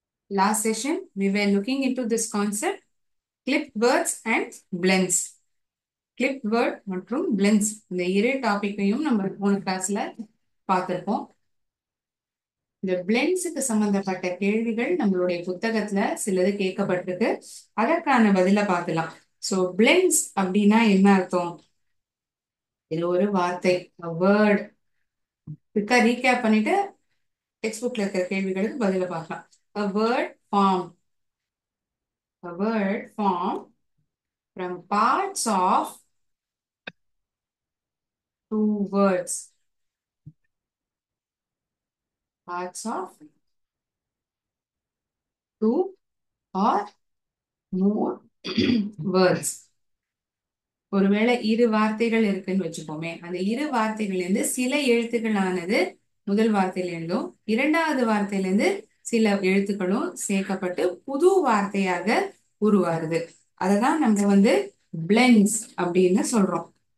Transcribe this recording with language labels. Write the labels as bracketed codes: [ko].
[en] Last session, we were looking into this concept, clipped words and blends. [ta] Clipped word மற்றும் blends இந்த இரு டாபிக்கையும் நம்ம போன கிளாஸ்ல பார்த்திருப்போம். இந்த பிளெண்ட்ஸுக்கு சம்பந்தப்பட்ட கேள்விகள் நம்மளுடைய புத்தகத்துல சிலது கேட்கப்பட்டிருக்கு. அதற்கான பதில பார்க்கலாம். ஸோ பிளெண்ட்ஸ் அப்படின்னா என்ன அர்த்தம்? இது ஒரு வார்த்தை, வேர்ட். ரீகேப் பண்ணிட்டு டெக்ஸ்ட் புக்ல இருக்கிற கேள்விகளுக்கு பதில பார்க்கலாம். [en] A word form. A word form from parts of two words. Parts of two or more words. [ta] ஒருவேளை இரு வார்த்தைகள் இருக்குன்னு வச்சுப்போமே, அந்த இரு வார்த்தைகள்ல சில எழுத்துக்களானது முதல் வார்த்தையிலிருந்தும் இரண்டாவது வார்த்தையிலிருந்து சில எழுத்துக்களும் சேர்க்கப்பட்டு புது வார்த்தையாக உருவாருது. அததான் நம்ம பிளெண்ட்ஸ் அப்படின்னு சொல்றோம்.